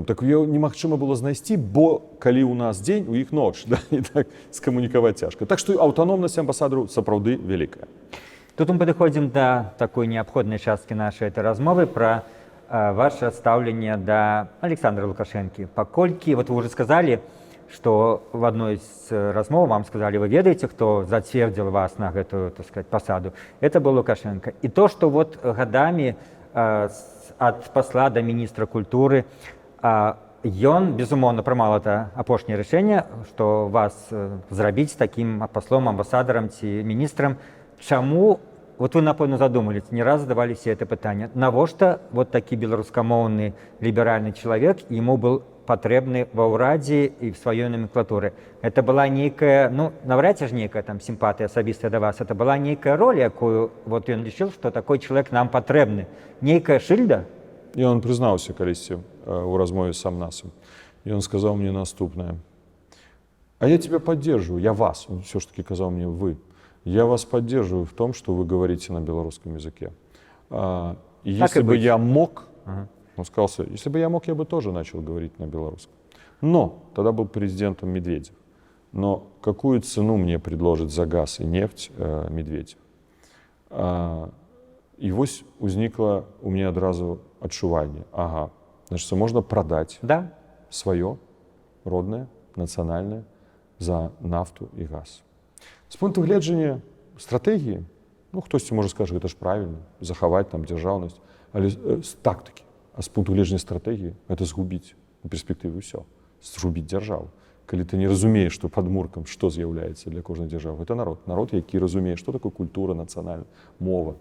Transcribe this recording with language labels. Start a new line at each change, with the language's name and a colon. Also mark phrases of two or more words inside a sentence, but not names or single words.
Belarusian: Так яго немагчыма было знайсці, бо калі ў нас дзень, у іх ноч, да, і так скамунікаваць цяжка. Так што аўтаномнасць амбасадару сапраўды вялікая. Тут мы падыходзім да такой неабходнай часткі нашай этой размовы пра ваше стаўленне да Александра Лукашэнкі. Паколькі,
Russian: вот вы уже сказали, что в одной из размов вам сказали, вы ведаете, кто затвердил вас на эту, так сказать, посаду, это был Лукашенко. И то, что вот годами от посла до министра культуры,
Belarusian: ён, безумоўна, прымаў
Russian: это
Belarusian: апошняе рашэнне,
Russian: что вас зрабіць таким послом,
Belarusian: амбасадарам ці міністрам. Чаму, вот вы, напэўна,
Russian: задумались, не раз задавали себе это
Belarusian: пытанне, навошта вот такі беларускамоўны ліберальны чалавек,
Russian: ему был
Belarusian: патрэбны ва ўрадзе і в сваёй номенклатуры.
Russian: Это была
Belarusian: нейкая, ну, навряд ці ж нейкая там сімпатыя асабістая да вас,
Russian: это была
Belarusian: нейкая роля, якую вот ён лічыў, што такой чалавек нам патрэбны. Нейкая шыльда? І он прызнаўся калісьці ў размове з Самнасам. І он сказаў мне наступнае.
Russian: А я тебя поддерживаю, я вас, он все ж таки казаў мне вы. Я вас поддерживаю в том, что вы говорите на белорусском языке. И если бы я мог, он сказал, если бы я мог, я бы тоже начал говорить на белорусском. Но тогда был президентом Медведев. Но какую цену мне предложит за газ и нефть Медведев?
Belarusian: И вось
Russian: узникло у меня
Belarusian: одразу адчуванне.
Russian: Ага, значит, можно продать свое родное, национальное за нафту и газ.
Belarusian: З пункту гледжання стратэгіі, ну, хтосьці можа скажа, гэта ж правільна, захаваць там дзяржаўнасць, але з тактыкі. А з пункту гледжання стратэгіі гэта згубіць у перспектыве ўсё, згубіць дзяржаву. Калі ты не разумееш, што падмуркам, што з'яўляецца для кожнай дзяржавы, гэта народ, які разумее, што такое культура, нацыянальная мова.